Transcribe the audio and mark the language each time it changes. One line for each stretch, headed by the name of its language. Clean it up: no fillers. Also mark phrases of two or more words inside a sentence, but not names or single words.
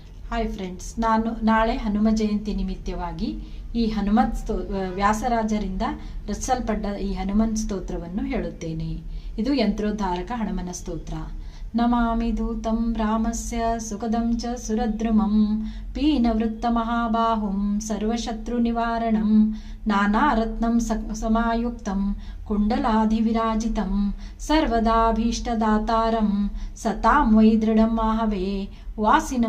Kannada: ಹಾಯ್ ಫ್ರೆಂಡ್ಸ್, ನಾನು ನಾಳೆ ಹನುಮ ಜಯಂತಿ ನಿಮಿತ್ತವಾಗಿ ಈ ವ್ಯಾಸರಾಜರಿಂದ ರಚಿಸಲ್ಪಟ್ಟ ಈ ಹನುಮನ್ ಸ್ತೋತ್ರವನ್ನು ಹೇಳುತ್ತೇನೆ. ಇದು ಯಂತ್ರೋದ್ಧಾರಕ ಹನುಮನ ಸ್ತೋತ್ರ.
Sanskrit: ನಮಾಮಿ ದೂತಂ ರಾಮಸ್ಯ ಸುಖದಂ ಚ ಸುರದ್ರುಮಂ ಪೀನವೃತ್ತ ಮಹಾಬಾಹುಂ ಸರ್ವಶತ್ರು ನಿವಾರಣಂ ನಾನಾರತ್ನಂ ಸಮಾಯುಕ್ತಂ ಕುಂಡಲಾಧಿವಿರಾಜಿತಂ ಸರ್ವದಾಭೀಷ್ಟದಾತಾರಂ ಸತಾಂ ವೈ ದೃಢಂ ಮಾಹವೇ ವಾಸಿನಂ